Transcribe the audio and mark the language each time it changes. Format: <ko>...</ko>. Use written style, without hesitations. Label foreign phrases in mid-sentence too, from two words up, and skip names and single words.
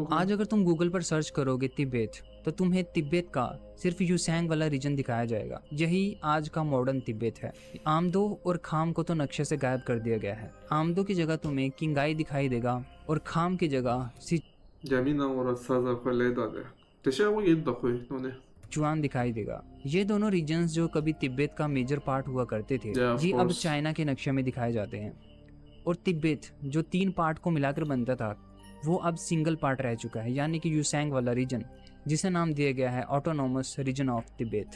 <hi>आज अगर तुम गूगल पर सर्च करोगे तिब्बत, तो तुम्हें तिब्बत का सिर्फ यूसेंग वाला रीजन दिखाया जाएगा। यही आज का मॉडर्न तिब्बत है। आमदो और खाम को तो नक्शे से गायब कर दिया गया है। आमदो की जगह तुम्हें किंगाई दिखाई देगा और खाम की जगह जमीन और सजा को ले दो 대시하고 얘도 거의 너네. सिचुआन दिखाई देगा। ये दोनों रीजन्स जो कभी तिब्बत का</hi> <en>major part</en> <hi>हुआ करते थे,</hi> <en>Yeah, of</en> <hi>ये अब</hi> <en>course.</en> <hi>चाइना के नक्शे में दिखाए जाते हैं। और तिब्बत जो 3 पार्ट को मिलाकर बनता था, वो अब</hi> <en>single part</en> <hi>रह चुका है, यानी कि यूसैंग वाला रीजन, जिसे नाम दिया गया है</hi> <en>autonomous region of Tibet.</en>